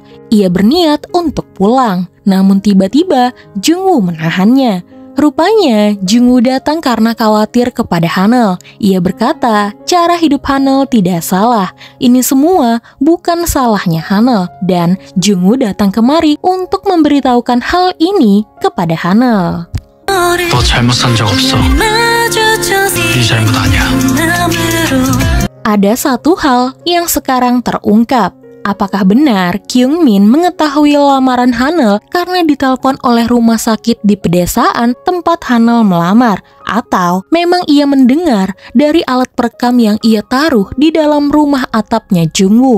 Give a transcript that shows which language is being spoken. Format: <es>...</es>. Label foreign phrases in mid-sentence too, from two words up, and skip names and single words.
<id>Ia berniat untuk pulang, namun tiba-tiba Jungwoo menahannya. Rupanya Jungwoo datang karena khawatir kepada Hanel. Ia berkata, cara hidup Hanel tidak salah. Ini semua bukan salahnya Hanel. Dan Jungwoo datang kemari untuk memberitahukan hal ini kepada Hanel.</id> <ko>너 잘못 산 적 없어. 네 잘못 아니야.</ko> <id>Ada satu hal yang sekarang terungkap. Apakah benar Kyungmin mengetahui lamaran Hanel karena ditelepon oleh rumah sakit di pedesaan tempat Hanel melamar? Atau memang ia mendengar dari alat perekam yang ia taruh di dalam rumah atapnya Jungwoo?</id>